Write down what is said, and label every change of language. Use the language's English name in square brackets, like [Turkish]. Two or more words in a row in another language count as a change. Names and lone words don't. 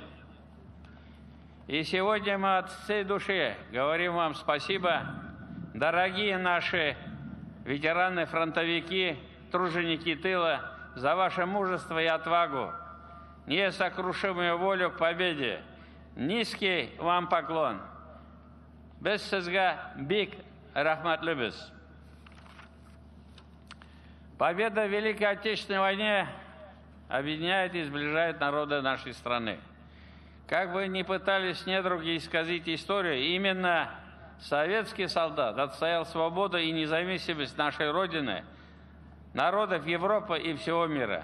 [Russian] И сегодня мы от всей души говорим вам спасибо, дорогие наши ветераны-фронтовики, труженики тыла, за ваше мужество и отвагу, несокрушимую волю к победе. Низкий вам поклон. [Tatar] Без сезгә бик рәхмәтлебез. [Russian] Победа в Великой Отечественной войне объединяет и сближает народы нашей страны. Как бы ни пытались недруги исказить историю, именно советский солдат отстоял свободу и независимость нашей Родины, народов Европы и всего мира.